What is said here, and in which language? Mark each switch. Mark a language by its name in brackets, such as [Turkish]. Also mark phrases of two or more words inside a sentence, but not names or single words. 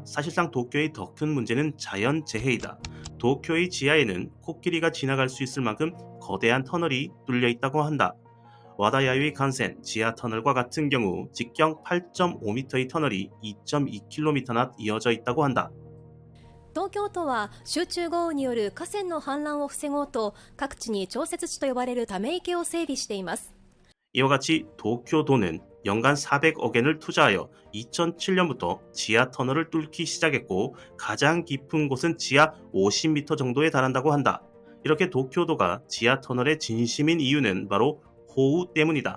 [Korean] 사실상 도쿄의 더 큰 문제는 자연재해이다. 도쿄의 지하에는 코끼리가 지나갈 수 있을 만큼 거대한 터널이 뚫려 있다고 한다. 와다야의 간센 지하 터널과 같은 경우 직경 8.5m의 터널이 2.2km나 이어져 있다고 한다. [Japanese] 東京都は集中豪雨による河川の氾濫を防ごうと各地に調節池と呼ばれるため池を整備しています。 [Korean] 이와 같이 도쿄도는 연간 400억 엔을 투자하여 2007년부터 지하 터널을 뚫기 시작했고 가장 깊은 곳은 지하 50m 정도에 달한다고 한다. 이렇게 도쿄도가 지하 터널의 진심인 이유는 바로 호우 때문이다.